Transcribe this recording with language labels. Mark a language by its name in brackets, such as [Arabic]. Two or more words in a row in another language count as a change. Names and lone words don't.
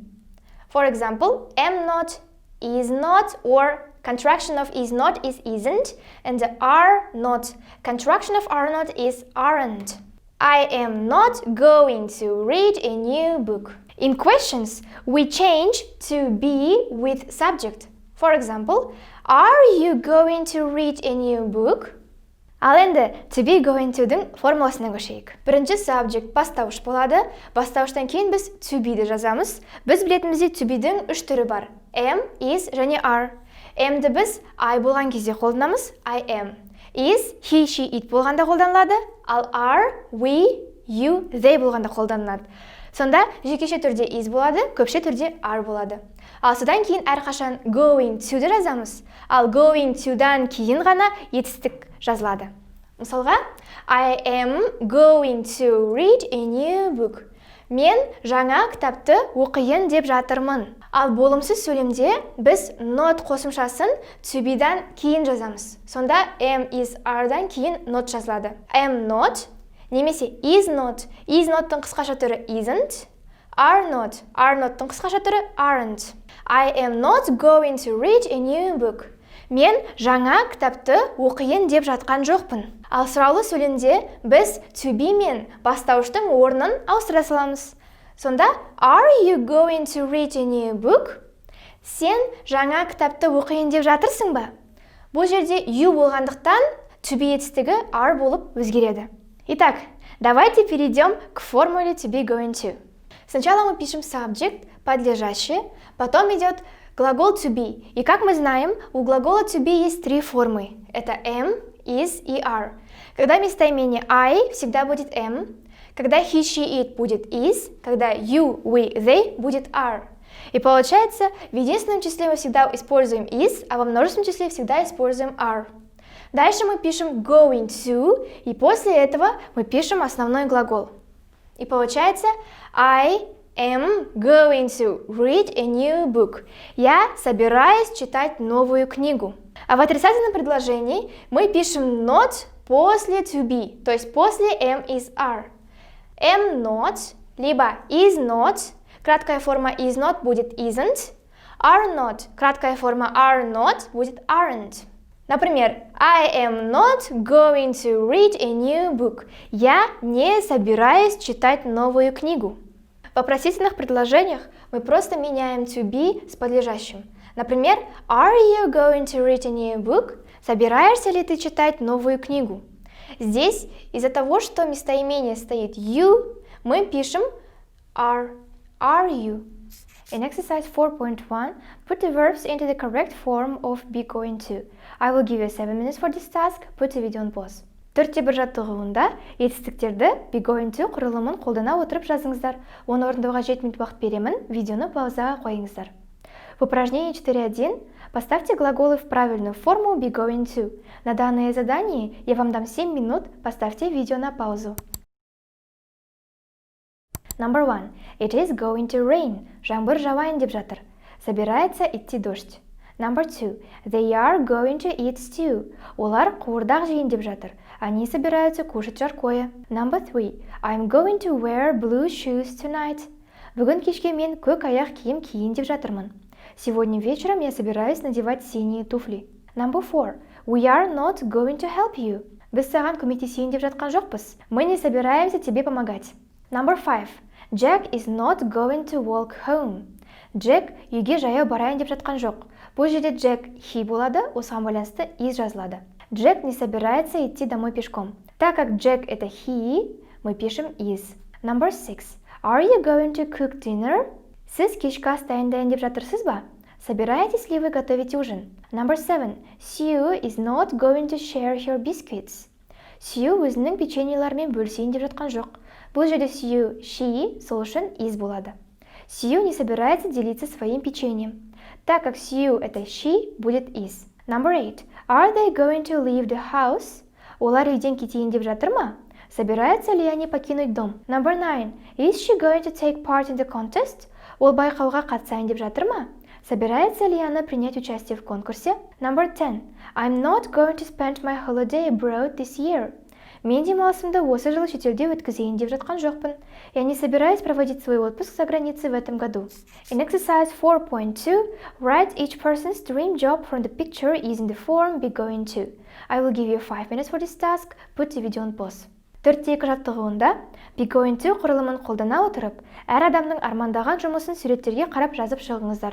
[English] For example, am not, is not, or contraction of is not is isn't, and are not. Contraction of are not is aren't. I am not going to read a new book. In questions, we change to be with subject. For example, are you going to read a new book? [Kazakh] Ал енді [English] to be going to-дің [Kazakh] формуласына көшейік. Бірінші subject бастауыш болады. Бастауыштан кейін біз [English] to be-ді [Kazakh] жазамыз. Біз білетінімізде [English] to be-дің [Kazakh] үш түрі бар. [English] Am, is [Kazakh] және are. Am-ді біз I болған кезде қолданамыз. [English] I am. Is, he, she, it [Kazakh] болғанда қолданылады. Ал [English] are, we, you, they [Kazakh] болғанда қолданылады. Сонда жекеше түрде is болады, көпше түрде are болады. Ал содан кейін әрқашан [English] going to-ді [Kazakh] жазамыз. Ал [English] going to-дан [Kazakh] кейін ғана етістік жазылады. Мысалға, [English] I am going to read a new book. [Kazakh] Мен жаңа кітапты оқиын деп жатырмын. Ал болымсыз сөйлемде біз not қосымшасын [English] to be-дан [Kazakh] кейін жазамыз. Сонда [English] am, is, [Kazakh] are-дан кейін not жазылады. [English] Am not немесе is not. Is not-тың [Kazakh] қысқаша түрі isn't. [English] Are not-тың [Kazakh] қысқаша түрі aren't. [English] I am not going to read a new book. [Kazakh] Мен жаңа кітапты оқиын деп жатқан жоқпын. Ал сұраулы сөйлемде біз [English] to be [Kazakh] мен бастауыштың орнын ауыстыра саламыз. Сонда [English] are you going to read a new book? [Kazakh] Сен жаңа кітапты оқиын деп жатырсың ба? Бұл жерде you болғандықтан [English] to be [Kazakh] етістігі are болып өзгереді. [Russian] Итак, Давайте перейдем к формуле [English] to be going to. [Russian] Сначала мы пишем subject, подлежащее, потом идет глагол [English] to be. [Russian] И как мы знаем, у глагола [English] to be [Russian] есть три формы. Это [English] am, is [Russian] и are. Когда местоимение I всегда будет am, когда [English] he, she, it [Russian] будет is, когда [English] you, we, they [Russian] будет are. И получается, в единственном числе мы всегда используем is, а во множественном числе всегда используем are. Дальше мы пишем [English] going to, [Russian] и после этого мы пишем основной глагол. И получается [English] I am going to read a new book. [Russian] Я собираюсь читать новую книгу. А в отрицательном предложении мы пишем not после [English] to be, [Russian] то есть после [English] am, is, are. Am not, либо is not, [Russian] краткая форма [English] is not [Russian] будет [English] isn't, are not, [Russian] краткая форма [English] are not [Russian] будет aren't. [English] Например, I am not going to read a new book. [Russian] Я не собираюсь читать новую книгу. В вопросительных предложениях мы просто меняем [English] to be [Russian] с подлежащим. Например, [English] Are you going to read a new book? [Russian] Собираешься ли ты читать новую книгу? Здесь из-за того, что местоимение стоит you, мы пишем [English] are you. In exercise 4.1, put the verbs into the correct form of be going to. I will give you 7 minutes for this task. Put the video on pause. [Kazakh] Төртте бір жаттығуында етістіктерді [English] be going to [Kazakh] құрылымын қолдана отырып жазыңыздар. Оны орындауға 7 минут уақыт беремін. Видеоны паузаға қойыңыздар. [Russian] В упражнении 4.1 поставьте глаголы в правильную форму [English] be going to. [Russian] На данное задание я вам дам 7 минут. Поставьте видео на паузу. [English] Number 1. It is going to rain. [Kazakh] Жаңбыр жауайын деп жатыр. [Russian] Собирается идти дождь. [English] Number 2. They are going to eat stew. [Kazakh] Олар қуырдақ жейін деп жатыр. [Russian] Они собираются кушать жаркое. [English] Number 3. I'm going to wear blue shoes tonight. [Kazakh] Бүгін кешке мен көк аяқ киім киейін деп жатырмын. [Russian] Сегодня вечером я собираюсь надевать синие туфли. [English] Number 4. We are not going to help you. [Kazakh] Біз саған көмектесейін деп жатқан жоқпыз. [Russian] Мы не собираемся тебе помогать. [English] Number 5. Jack is not going to walk home. [Kazakh] Джек үйге жаяу барайын деп жатқан жоқ. Бұл жерде Jack he болады, осыған байланысты is жазылады. [Russian] Джек не собирается идти домой пешком. Так как Jack это he, мы пишем is. Number 6. [English] Are you going to cook dinner? [Kazakh] Сіз кешкі ас дайындайын деп жатырсыз ба? [Russian] Собираетесь ли вы готовить ужин? [English] Number 7. Sue is not going to share her biscuits. [Kazakh] Sue өзінің печеньеларымен бөлісейін деп жатқан жоқ. Бұл жерде Sue, she, сол үшін is болады. [Russian] Sue не собирается делиться своим печеньем. Так как Sue это she, будет is. Number 8. [English] Are they going to leave the house? [Kazakh] Олар үйден кетейін деп жатыр ма? [Russian] Собираются ли они покинуть дом? [English] Number 9. Is she going to take part in the contest? [Kazakh] Ол байқауға қатысайын деп жатыр ма? [Russian] Собирается ли она принять участие в конкурсе? [English] Number 10. I'm not going to spend my holiday abroad this year. [Kazakh] Мен демалысымды осы жылы шетелде өткізейін деп жатқан жоқпын. [Russian] Я не собираюсь проводить свой отпуск за границей в этом году. [English] In exercise 4.2, write each person's dream job from the picture using the form be going to. I will give you 5 minutes for this task. Put the video on pause. [Kazakh] 4.2 жаттығуында [English] be going to [Kazakh] құрылымын қолдана отырып, әр адамның армандаған жұмысын суреттерге қарап жазып шығыңыздар.